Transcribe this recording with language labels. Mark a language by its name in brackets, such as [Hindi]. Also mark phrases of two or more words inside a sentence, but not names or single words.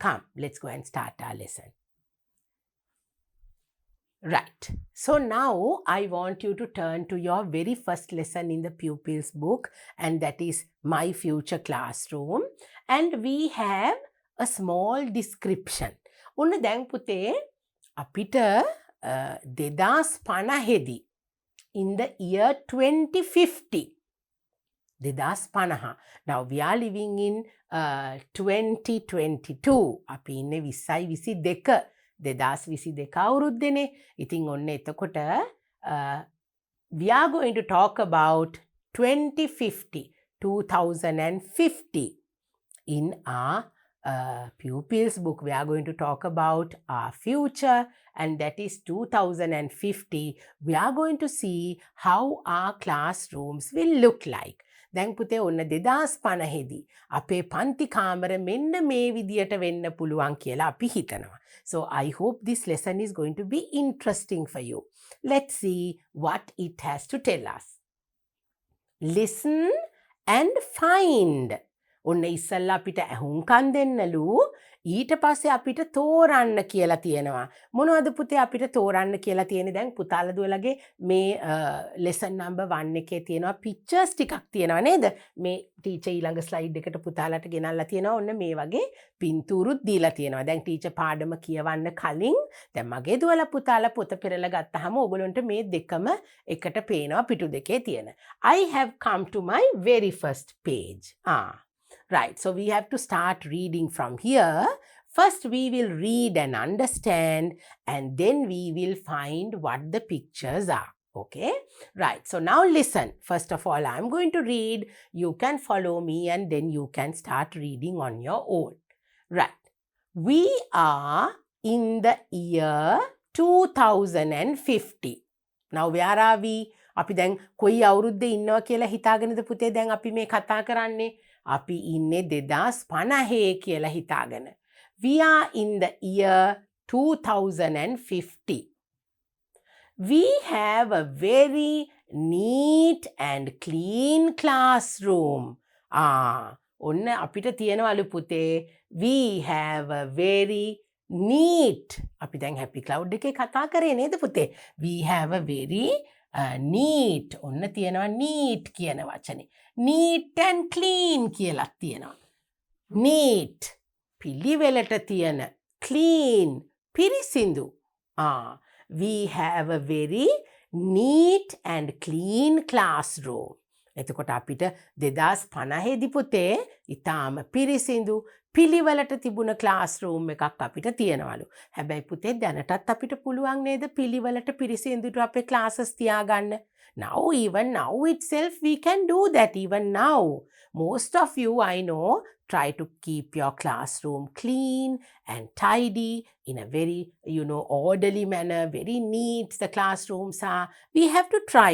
[English] Come, let's go and start our lesson. Right. So now I want you to turn to your very first lesson in the pupils book, and that is My Future Classroom. And we have a small description. [Sinhala] ඔන්න දැන් පුතේ අපිට 2050 [English] in the year 2050. 2050. Now we are living in 2022. [Sinhala] අපි ඉන්නේ 2022. 2022 අවුරුද්දනේ. ඉතින් ඔන්න එතකොට [English] we are going to talk about 2050 in our pupils book. We are going to talk about our future, and that is 2050. We are going to see how our classrooms will look like. [Sinhala] දැන් පුතේ ඔන්න 2050 දී අපේ පන්ති කාමර මෙන්න මේ විදියට වෙන්න පුළුවන් කියලා අපි හිතනවා. [English] So I hope this lesson is going to be interesting for you. Let's see what it has to tell us. Listen and find. [Sinhala] ඔන්න ඉස්සල්ලා අපිට ඇහුම්කන් දෙන්නලු, ඊට පස්සේ අපිට තෝරන්න කියලා තියෙනවා. මොනවද පුතේ අපිට තෝරන්න කියලා තියෙන්නේ? දැන් පුතාලා දුවලගේ මේ [English] lesson number 1 [Sinhala] එකේ තියෙනවා pictures ටිකක් තියෙනවා නේද? මේ ටීචර් ඊළඟ ස්ලයිඩ් එකට පුතාලාට ගෙනල්ලා තියෙනවා. ඔන්න මේ වගේ පින්තූරුත් දීලා තියෙනවා. දැන් ටීචර් පාඩම කියවන්න කලින් දැන් මගේ දුවලා පුතාලා පොත පෙරලා ගත්තාම ඕගොල්ලන්ට මේ දෙකම එකට පේනවා පිටු දෙකේ තියෙන. [English] I have come to my very first page. Right, so we have to start reading from here. First we will read and understand, and then we will find what the pictures are. Okay, right, so now listen. First of all, I'm going to read. You can follow me and then you can start reading on your own. Right, we are in the year 2050. Now where are we? [Sinhala] අපි දැන් කොයි අවුරුද්දේ ඉන්නවා කියලා හිතාගෙනද පුතේ දැන් අපි මේ කතා කරන්නේ? අපි ඉන්නේ 2050 කියලා හිතාගෙන. [English] We are in the year 2050. We have a very neat and clean classroom. [Sinhala] ඔන්න අපිට තියෙනවලු පුතේ, [English] we have a very neat. [Sinhala] අපි දැන් [English] happy cloud [Sinhala] එකේ කතා කරේ නේද පුතේ? [English] We have a very neat. [Sinhala] ඔන්න තියෙනවා neat කියන වචනේ. [English] Neat and clean [Sinhala] කියලා තියෙනවා. Neat පිළිවෙලට තියෙන, clean පිරිසිදු. [English] We have a very neat and clean classroom. [Sinhala] එතකොට අපිට 2050 දී පුතේ ඊටාම පිරිසිදු පිළිවෙලට තිබුණ classroom එකක් අපිට තියෙනවලු. හැබැයි පුතේ දැනටත් අපිට පුළුවන් නේද පිළිවෙලට පිරිසිදුට අපේ classes තියාගන්න? [English] Now, even now itself, we can do that even now. Most of you, I know, try to keep your classroom clean and tidy in a very, orderly manner, very neat the classrooms are. We have to try.